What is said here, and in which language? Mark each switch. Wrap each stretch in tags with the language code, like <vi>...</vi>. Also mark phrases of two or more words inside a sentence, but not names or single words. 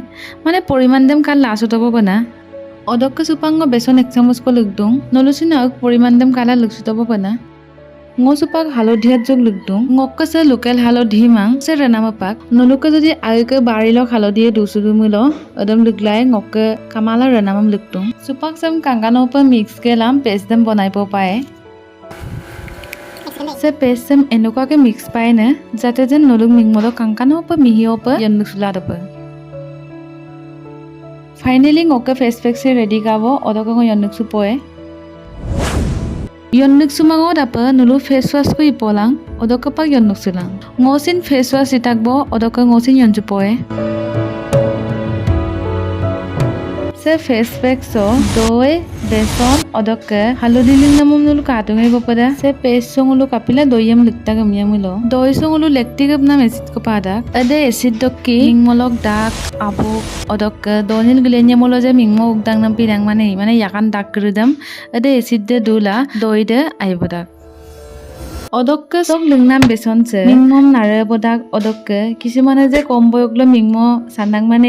<adi>Mane poriman dem kal lasu topo bana. Odokka supango beson ek chamus ko lugdung nolusin ak poriman dem kala luksitobo bana ngo supak halodhiat jog lugdung ngokka se local halodhi mang se renama pak noluka jodi aike barilo halodhi dusudu mulo odam luglai ngokke kamala renamam lugdung supak sam kangano pa mix kelam paste dem banai po pae se paste sam enoka ke mix pae ne jate jen noluk mingmolo kangano pa mihio pa yannusula dopa Finally, ngoke</adi> <en>face pack</en> <adi>se ready kabo odoka ngo yonnuksu poe. Yonnuksu mango dapa nulu</adi> <en>face wash</en> <adi>ko ipolang odoka pak yonnuksu lang. Ngosin</adi> <en>face wash</en> <adi>itakbo odoka ngosin yonju poe. Se</adi> <en>face pack</en> <adi>so doi beson odoka halodiling namum nulu katungai bopada se paste songulu kapila doyam lukta gamyamulo. Doi songulu lactic nam acid ko padak. Ade acid dokki mingmolok dak abu odok donil glenya molo je mingmo ugdang nam pirang mane yakan dak grudam ade acid de dula doide aibodak odok sok lungnam beson se mingmom nare bodak odok kisimane je komboyoglo mingmo sandang mane</adi>